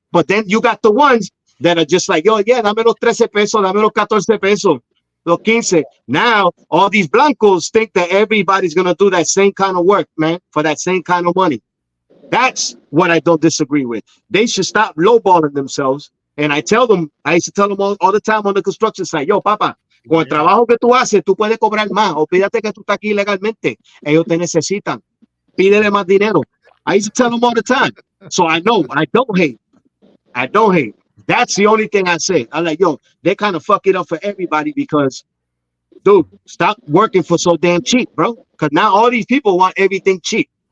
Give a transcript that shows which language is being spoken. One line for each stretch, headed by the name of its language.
English: But then you got the ones that are just like, yo, yeah,
Spanish: dame los 13 pesos, dame los 14 pesos, los 15.
English: Now, all these blancos think that everybody's going to do that same kind of work, man, for that same kind of money. That's what I don't disagree with. They should stop lowballing themselves. And I used to tell them all the time on the construction site, yo, papa,
Spanish: con el trabajo que tú haces, tú puedes cobrar más. Olvídate que tú estás aquí legalmente. Ellos te necesitan. Pídele más dinero.
English: I used to tell them all the time. So I know I don't hate. I don't hate. That's the only thing I say. I'm like, yo, they kind of fuck it up for everybody because, dude, stop working for so damn cheap, bro. Because now all these people want everything cheap.